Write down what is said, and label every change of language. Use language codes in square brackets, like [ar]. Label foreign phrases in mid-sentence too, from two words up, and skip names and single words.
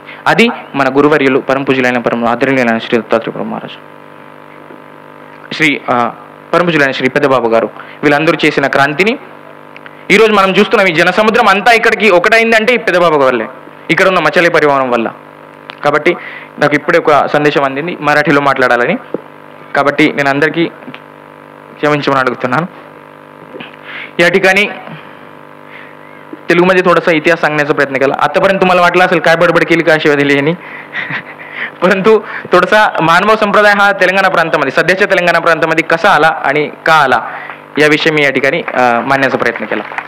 [te] అది మన గురువర్యులు పరమ పూజలైన ఆదరణీయులైన శ్రీ దత్తాత్రేయ మహారాజు, శ్రీ పరమ పూజలైన శ్రీ పెద్దబాబు గారు, వీళ్ళందరూ చేసిన క్రాంతిని ఈరోజు మనం చూస్తున్నాం. ఈ జనసముద్రం అంతా ఇక్కడికి ఒకటైందంటే ఈ పెద్దబాబు వల్లే, ఇక్కడ ఉన్న మచలి పరివారం వల్ల. కాబట్టి నాకు ఇప్పుడే ఒక సందేశం అందింది మరాఠీలో మాట్లాడాలని. కాబట్టి నేను అందరికీ క్షమించమన అడుగుతున్నాను. [mr] या ठिकाणी तेलुगुमध्ये थोडासा इतिहास सांगण्याचा प्रयत्न केला. आतापर्यंत तुम्हाला वाटलं असेल काय बडबड केली, काय शिवाय दिली यांनी, परंतु थोडासा मानव संप्रदाय हा तेलंगणा प्रांतामध्ये, सध्याच्या तेलंगणा प्रांतामध्ये कसा आला आणि का आला याविषयी मी या ठिकाणी मांडण्याचा प्रयत्न केला.